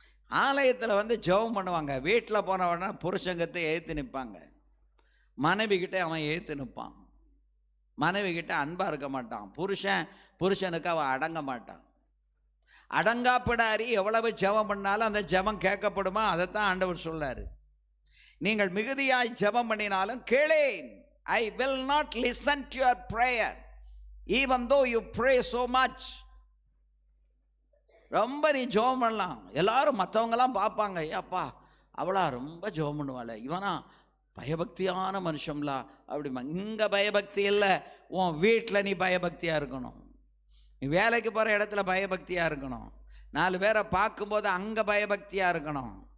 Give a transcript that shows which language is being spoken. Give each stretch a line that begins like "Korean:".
Tamil: ஆலயத்தில் வந்து ஜெபம் பண்ணுவாங்க, வீட்டில் போனவனா புருஷங்கத்தை ஏற்று நிற்பாங்க, மனைவிக்கிட்ட அவன் ஏற்று நிற்பான், மனைவிக்கிட்ட அன்பாக இருக்க மாட்டான், புருஷனுக்கு அவன் அடங்க மாட்டான். அடங்காப்பிடாரி எவ்வளவு ஜெபம் பண்ணாலும் அந்த ஜெபம் கேட்கப்படுமா? அதைத்தான் ஆண்டவர் சொல்றாரு. நீங்கள் மிகுதியாய் ஜெபம் பண்ணினாலும் கேளேன்.
English: I will not listen to your prayer even though you pray so much.
Tamil: ரொம்ப நீ ஜெபம் பண்ணலாம், எல்லாரும் மற்றவங்கெல்லாம் பார்ப்பாங்க, ஏப்பா அவளா ரொம்ப ஜெபம் பண்ணுவாள், இவனா பயபக்தியான மனுஷம்லா அப்படிமா. இங்கே பயபக்தி இல்லை, உன் வீட்டில் நீ பயபக்தியாக இருக்கணும், நீ வேலைக்கு போகிற இடத்துல பயபக்தியாக இருக்கணும், 4 பேரை பார்க்கும்போது அங்கே பயபக்தியாக இருக்கணும்.